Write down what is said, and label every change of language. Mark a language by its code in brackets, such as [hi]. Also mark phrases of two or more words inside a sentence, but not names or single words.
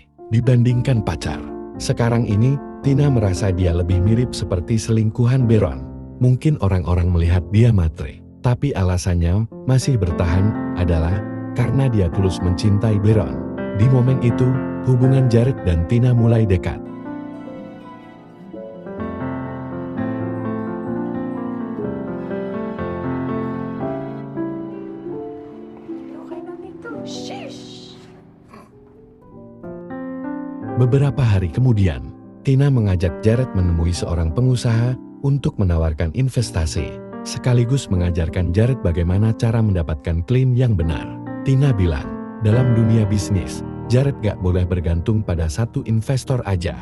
[id] Dibandingkan pacar, sekarang ini Tina merasa dia lebih mirip seperti selingkuhan Byron. Mungkin orang-orang melihat dia matre, tapi alasannya masih bertahan adalah karena dia tulus mencintai Byron. Di momen itu, hubungan Jared dan Tina mulai dekat. [tl] Okay lang ito. Sheesh! [id] Beberapa hari kemudian, Tina mengajak Jared menemui seorang pengusaha untuk menawarkan investasi, sekaligus mengajarkan Jared bagaimana cara mendapatkan klaim yang benar. Tina bilang, dalam dunia bisnis, Jared gak boleh bergantung pada satu investor aja.